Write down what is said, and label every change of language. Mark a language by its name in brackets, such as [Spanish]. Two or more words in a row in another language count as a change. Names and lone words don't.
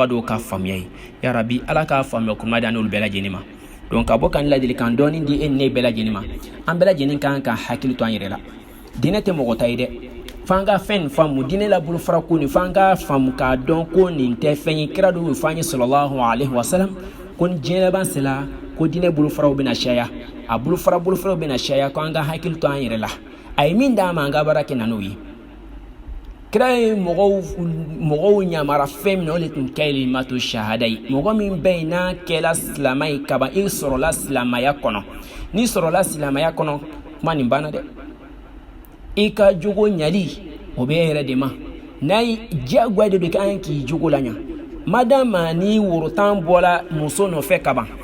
[Bambara] dɔw ka faamuya ye ya rabi ala k'a faamuya kuma da n'olu bɛɛ lajɛlen ma donc ka bɔ ka ni ladilikan dɔɔni di e ni ne bɛɛ lajɛlen ma an bɛɛ lajɛlen kan ka hakili to an yɛrɛ la diinɛ tɛ mɔgɔ ta ye dɛ f'an ka fɛn nin faamu diinɛ la bolofara ko nin f'an ka faamu k'a dɔn ko nin tɛ fɛn ye kira dɔw y'o f'an ye [Arabic] صلى الله عليه وسلم [Bambara] ko ni diɲɛ laban sela ko diinɛ bolofaraw bɛna caya a bolofaraw bɛna caya ko an ka hakili to an yɛrɛ la a ye min d'an ma an ka baara kɛ na n'o ye kira ye mɔgɔw ɲamara fɛn min na o de tun [Arabic] كلمة الشهادة [Bambara] ye mɔgɔ min bɛ yen n'a kɛla silamɛ ye kaban i sɔrɔla silamɛya kɔnɔ n'i sɔrɔla silamɛya kɔnɔ kuma nin banna dɛ i ka jogo ɲali o bɛ e yɛrɛ de ma n'a ye diyagoya de don k'an k'i jogo la ɲa madama ni worotan bɔla muso nɔfɛ kaban